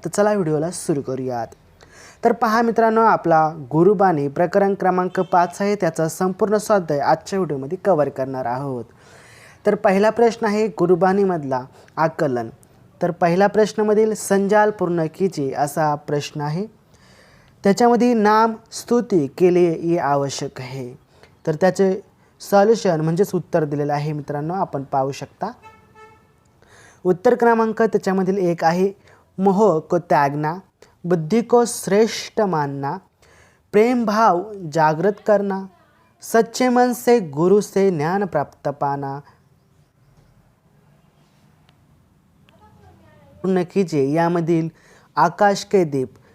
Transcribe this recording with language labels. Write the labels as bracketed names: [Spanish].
[Marathi] तर चला व्हिडिओला सुरू करूयात। तर पहा मित्रांनो, आपला गुरुबानी प्रकरण क्रमांक 5 आहे, त्याचा संपूर्ण स्वाध्याय आजच्या व्हिडिओमध्ये कव्हर करणार आहोत। तर पहिला प्रश्न आहे गुरुबानीमधला आकलन। तर पहिला प्रश्नामधील संजाल [Hindi] पूर्ण कीजिए [Marathi] असा प्रश्न आहे। त्याच्यामध्ये [Hindi] नाम स्तुती के लिए ये आवश्यक है। [Marathi] तर त्याचे सॉल्युशन म्हणजेच उत्तर दिलेलं आहे मित्रांनो, आपण पाहू शकता। उत्तर क्रमांक त्याच्यामधील 1 आहे [Hindi] मोह को त्यागना, बुद्धि को श्रेष्ठ मानना, प्रेम भाव जागृत करना, सच्चे मन से गुरु से ज्ञान प्राप्त पाना, पूर्ण कीजिए [Marathi] यामधील [Hindi] आकाश के दीप।